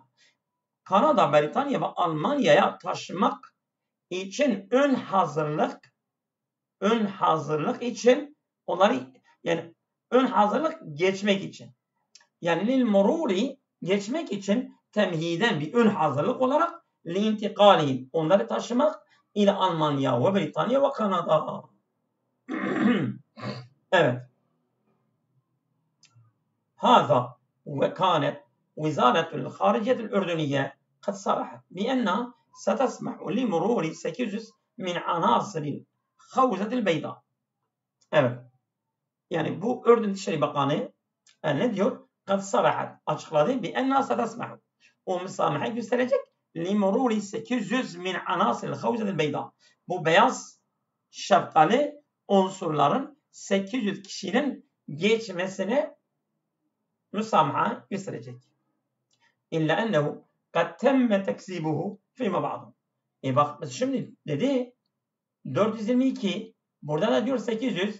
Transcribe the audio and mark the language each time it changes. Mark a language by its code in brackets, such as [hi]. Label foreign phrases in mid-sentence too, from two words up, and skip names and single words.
[tr] Kanada, Britanya ve Almanya'ya taşımak için ön hazırlık için onları, yani ön hazırlık geçmek için, yani [ar] للمرور [tr] geçmek için, temhiden bir ön hazırlık olarak [ar] لانتقالهم [tr] onları taşımak ile Almanya ve Britanya ve Kanada. Evet. [ar] هذا وكانت وزارة الخارجية الأردنية قد صرحت بأنها ستسمح لمرور 800 من عناصر الخوذة البيضاء. [tr] Evet. Yani bu Ürdün Dışişleri Bakanı ne diyor? [ar] قد صرحت, açıkladı. بأنها ستسمح, [tr] o müsamaha gösterecek. [ar] لمرور 800 من عناصر الخوذة البيضاء. [tr] Bu beyaz şapkalı unsurların 800 kişinin geçmesine müsamaha gösterecek. [ar] إلا أنه قد تم تكذيبه فيما بعد. [tr] Bak şimdi dedi 422, burada da diyor 800.